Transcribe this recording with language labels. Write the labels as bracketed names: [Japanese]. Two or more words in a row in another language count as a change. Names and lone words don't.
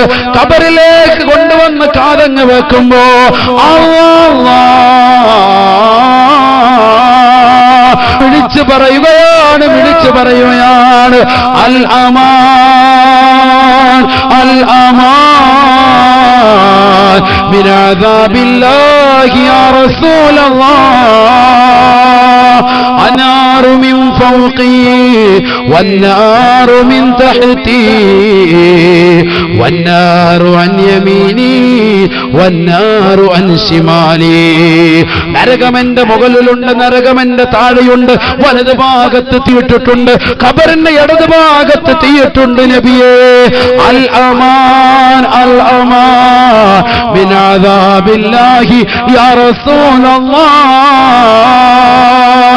[Malayalam] ഖബറിലേക്ക് കൊണ്ടുവന്ന് കാതങ്ങ് വെക്കുമ്പോ വിളിച്ചു പറയുകയാണ്, വിളിച്ചു പറയുകയാണ്, [Arabic] الأمان الأمان من عذاب الله يا رسول الله النار من فوقي والنار من تحتي والنار عن يميني والنار عن شمالي [Malayalam] നരകമെന്റെ മുകളിലുണ്ട്, നരകമെന്റെ താഴെയുണ്ട്, വലതു ഭാഗത്ത് തീയിട്ടിട്ടുണ്ട്, ഖബറിന്റെ ഇടതു ഭാഗത്ത് തീയിട്ടുണ്ട്. [Arabic] നബിയേ الأمان الأمان من عذاب الله يا رسول الله.